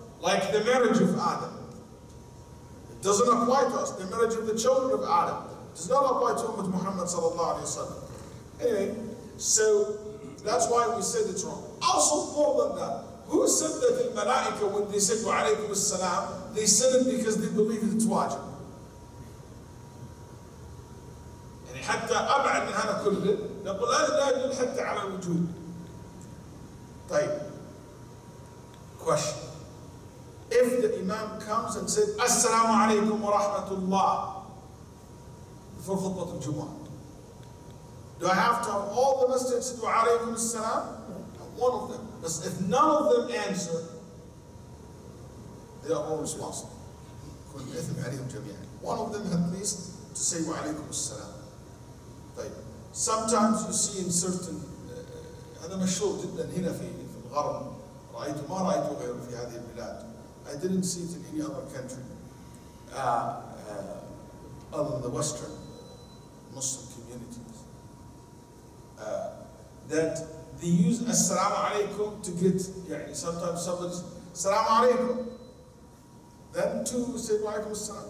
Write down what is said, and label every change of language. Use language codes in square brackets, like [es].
[en] Like the marriage of Adam. It doesn't apply to us. The marriage of the children of Adam does not apply to Ummah Muhammad sallallahu alayhi wa sallam. Anyway, so that's why we said it's wrong. Also more than that, who said that in Malaika when they said wa alaykum as-salam, they said it because they believe it's wajib. [ar] يعني حتى أبعد من هذا كله نقول هذا لا يدل حتى على الوجود. طيب. [en] Question. If the Imam comes and said Assalamu alaikum wa rahmatullah before khutbah al-Jumu'ah, do I have to have all the masjid say wa alaykum as-salam? One of them. Because if none of them answer, they are all responsible. One of them at least to say wa alaykum as-salam. Sometimes you see in certain [ar] هذا مشهور جدا هنا في الغرب رأيت ما رأيته غيره في هذه البلاد. [en] I didn't see it in any other country other than the Western Muslim communities that they use Assalamu alaikum to get sometimes somebody says Assalamu alaikum, then two say wa alaikum assalam.